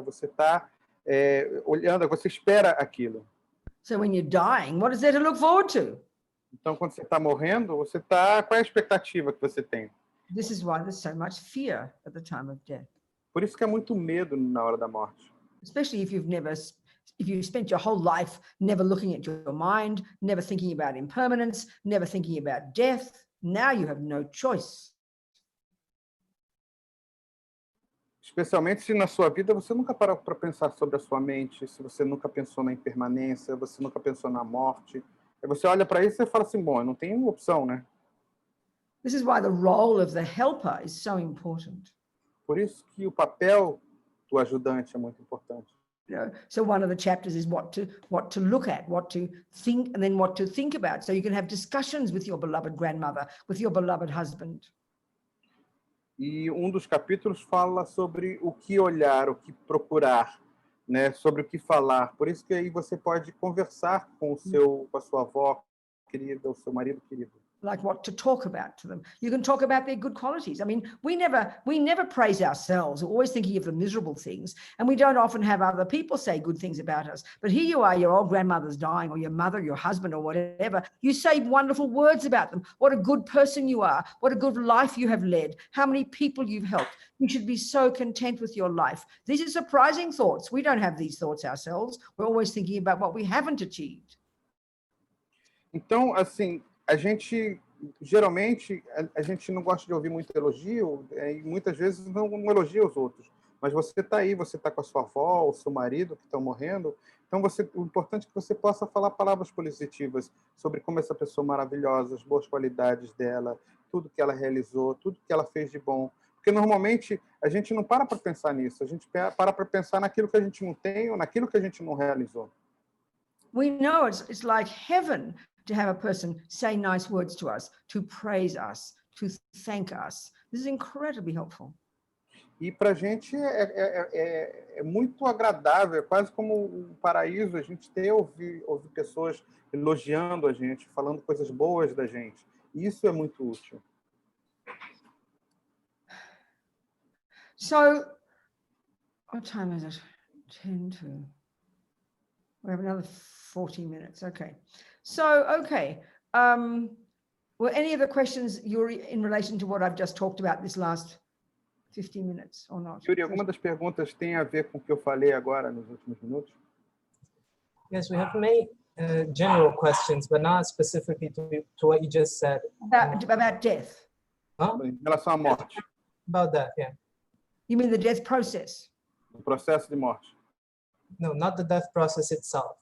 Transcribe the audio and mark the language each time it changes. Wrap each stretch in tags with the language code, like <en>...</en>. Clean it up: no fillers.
<pt>Você está olhando, você espera aquilo.</pt> <en>So when you're dying, what is there to look forward to?</en> <pt>Então, quando você está morrendo, você está... Qual é a expectativa que você tem?</pt> <en>This is why there's so much fear at the time of death.</en> <pt>Por isso que há muito medo na hora da morte.</pt> <en>Especially if you've spent your whole life never looking at your mind, never thinking about impermanence, never thinking about death. Now you have no choice.</en> <pt>Especialmente se na sua vida você nunca parou para pensar sobre a sua mente, se você nunca pensou na impermanência, você nunca pensou na morte. Aí você olha para isso e fala assim, bom, eu não tenho opção, né?</pt> <en>This is why the role of the helper is so important.</en> <pt>Por isso que o papel do ajudante é muito importante.</pt> <en>You know, so one of the chapters is what to look at, what to think, and then what to think about. So you can have discussions with your beloved grandmother, with your beloved husband.</en> <pt>E dos capítulos fala sobre o que olhar, o que procurar, né? Sobre o que falar. Por isso que aí você pode conversar com a sua avó querida, o seu marido querido.</pt> <en>Like what to talk about to them. You can talk about their good qualities. I mean, we never praise ourselves. We're always thinking of the miserable things, and we don't often have other people say good things about us. But here you are, your old grandmother's dying, or your mother, your husband, or whatever. You say wonderful words about them. What a good person you are. What a good life you have led. How many people you've helped. You should be so content with your life. These are surprising thoughts. We don't have these thoughts ourselves. We're always thinking about what we haven't achieved.</en> <pt>Então, assim, geralmente, a gente não gosta de ouvir muito elogio, e muitas vezes não elogia os outros. Mas você está aí, você está com a sua avó, o seu marido que estão morrendo. Então, o importante é que você possa falar palavras positivas sobre como essa pessoa maravilhosa, as boas qualidades dela, tudo que ela realizou, tudo que ela fez de bom. Porque, normalmente, a gente não para pensar nisso. A gente para pensar naquilo que a gente não tem ou naquilo que a gente não realizou.</pt> <en>We know it's like heaven to have a person say nice words to us, to praise us, to thank us. This is incredibly helpful.</en> <pt>E para a gente é muito agradável, é quase como um paraíso a gente ouvir pessoas elogiando a gente, falando coisas boas da gente. E isso é muito útil.</pt> <en>So, what time is it? 10 to... We have another 40 minutes. Okay. So, okay. Were any of the questions, Yuri, in relation to what I've just talked about this last 15 minutes or not?</en> <pt>Yuri, alguma das perguntas tem a ver com o que eu falei agora nos últimos minutos?</pt> <en>Yes, we have many general questions, but not specifically to what you just said. About death. Huh?</en> <pt>Em relação à morte.</pt> <en>About that, yeah. You mean the death process?</en> <pt>O processo de morte.</pt> <en>No, not the death process itself.</en>